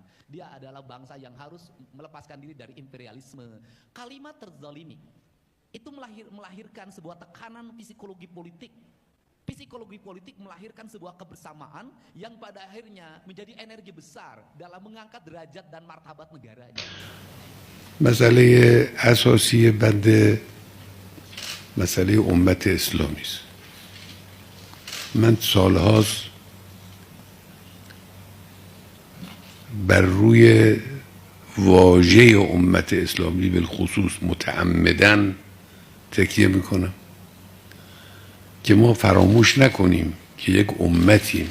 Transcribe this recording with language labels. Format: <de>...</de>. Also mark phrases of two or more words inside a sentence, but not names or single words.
<id>Dia adalah bangsa yang harus melepaskan diri dari imperialisme. Kalimat terzalimi itu melahirkan sebuah tekanan psikologi politik. Psikologi politik melahirkan sebuah kebersamaan yang pada akhirnya menjadi energi besar dalam mengangkat derajat dan martabat negaranya.</id> <fa>مسئله اساسی بنده مسئله امت اسلامی است. من سالهاست بر روی واژه امت اسلامی بالخصوص متعمدن تکیه میکنم که ما فراموش نکنیم که یک امتیم.</fa>